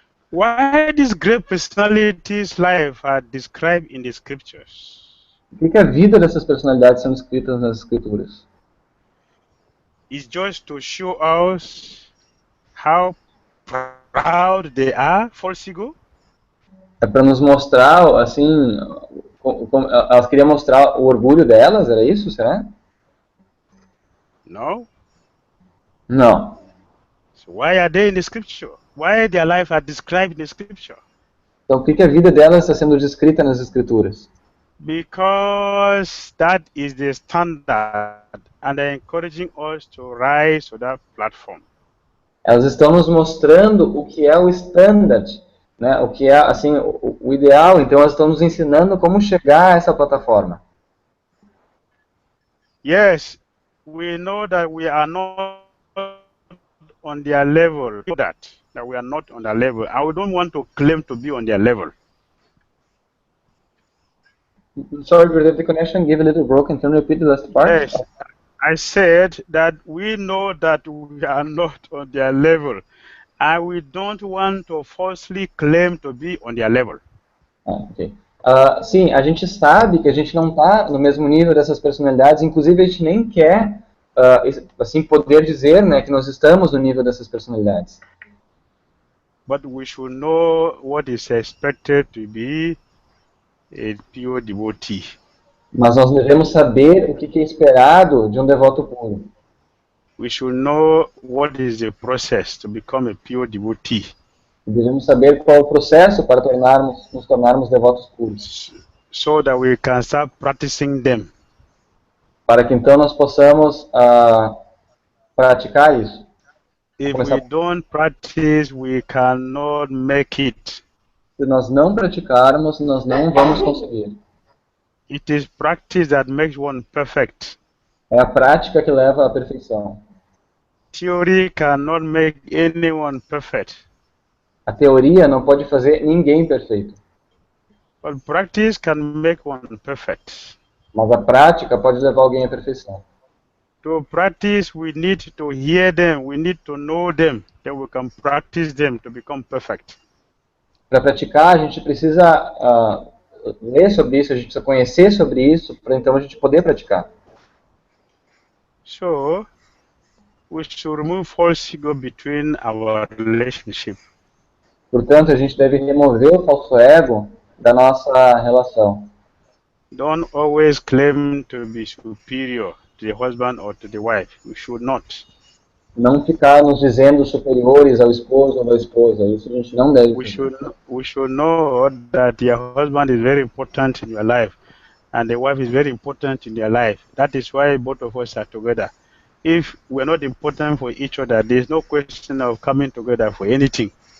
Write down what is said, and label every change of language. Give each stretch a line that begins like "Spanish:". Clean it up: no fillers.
English: Why these great personalities' life are described in the scriptures?
Portuguese: Por que a vida dessas personalidades são escritas nas escrituras?
English: It's just to show us how proud they are, false ego?
Portuguese: É para nos mostrar, assim, elas queriam mostrar o orgulho delas, era isso, será?
English: No.
Portuguese: Não.
English: So why are they in the scripture? Why their life are described in the scripture?
Portuguese: Então, por que a vida delas está sendo descrita nas escrituras?
English: Because that is the standard, and they're encouraging us to rise to that platform.
Portuguese: Elas estão nos mostrando o que é o standard, né? O que é, assim, o ideal. Então, elas estão nos ensinando como chegar a essa plataforma.
English: Yes, we know that we are not on their level. That we are not on their level. I don't want to claim to be on their level. Sorry, Gurudev, the connection gave a little broken. Can you repeat the last part? Yes, I said that we know that we are not on their level, and we don't want to falsely claim to be on their level. Ok.
Portuguese: Sim, a gente sabe que a gente não está no mesmo nível dessas personalidades, inclusive a gente nem quer assim, poder dizer, né, que nós estamos no nível dessas personalidades.
English: But we should know what is expected to be a pure devotee.
Portuguese: Mas nós devemos saber o que é esperado de um devoto puro.
English: We should know what is the process to become a pure devotee.
Portuguese: Devemos saber qual é o processo para nos tornarmos devotos puros.
English: So that we can start practicing them.
Portuguese: Para que então nós possamos praticar isso.
English: If we don't practice, we cannot make it.
Portuguese: Se nós não praticarmos, nós não vamos conseguir.
English: It is practice that makes one perfect.
Portuguese: É a prática que leva à perfeição.
English: Theory cannot make anyone perfect.
Portuguese: A teoria não pode fazer ninguém perfeito.
English: But practice can make one perfect.
Portuguese: Mas a prática pode levar alguém à perfeição.
English: To practice, we need to hear them, we need to know them, then we can practice them to become perfect.
Portuguese: Para praticar, a gente precisa ler sobre isso, a gente precisa conhecer sobre isso, para então a gente poder praticar.
English: So, we should remove false ego between our relationship.
Portuguese: Portanto, a gente deve remover o falso ego da nossa relação.
English: Don't always claim to be superior to the husband or to the wife. We should not.
Portuguese: Não ficar nos dizendo superiores ao esposo ou à esposa. Isso a gente não deve fazer.
English: We should know that your husband is very important in your life and the wife is very important in your life. That is why both of us are together. If we're not important for each other, there's no question of coming together for anything.